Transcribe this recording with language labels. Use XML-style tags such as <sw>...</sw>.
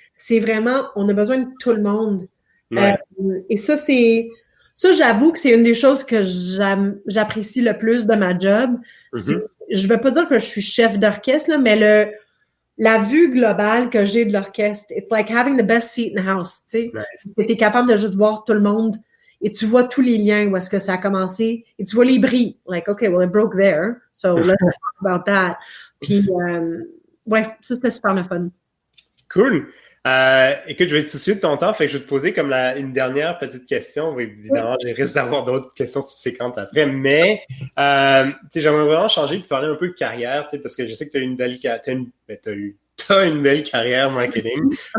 <fr>C'est vraiment, on a besoin de tout le monde. Et ça, j'avoue que c'est une des choses que j'apprécie le plus de ma job. Je veux pas dire que je suis chef d'orchestre, là, mais la vue globale que j'ai de l'orchestre,</fr> <en>it's like having the best seat in the house,</en> <fr>tu sais. T'es capable de juste voir tout le monde et tu vois tous les liens où est-ce que ça a commencé et tu vois les bris.</fr> <en>Like, okay, well, it broke there, so let's talk about that.</en> <fr>Puis, ouais, ça, c'était super le fun. Cool. Écoute, je vais être soucieux de ton temps, fait que je vais te poser comme une dernière petite question. Évidemment, je risque d'avoir d'autres questions subséquentes après, mais j'aimerais vraiment changer et parler un peu de carrière, parce que je sais que tu as une belle t'as une belle carrière marketing.</fr>